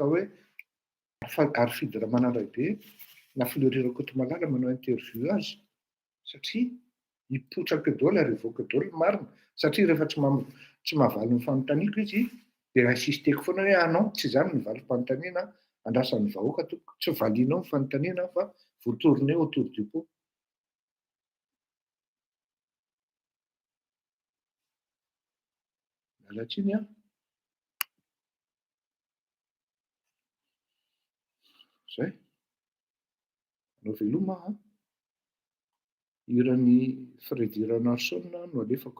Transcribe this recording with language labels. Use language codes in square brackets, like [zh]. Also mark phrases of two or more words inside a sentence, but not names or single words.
[mg] hoe Arifide Ramanandray na Fleury Kotomalala manao interview azy satria hipotraka daholo ary hivoaka daholo marina satria rehefa tsy mahavaly ny fanontaniako izy dia insisteko foana hoe anao tsy izany ny valim-panontaniana andrasan'ny vahoaka tsy valianao ny fanontaniana fa [fr] vous tournez autour du pot. [mg] Mialatsiny a. Zay. Anao veloma a. Hiran'ny Freddy Ranarson no alefako.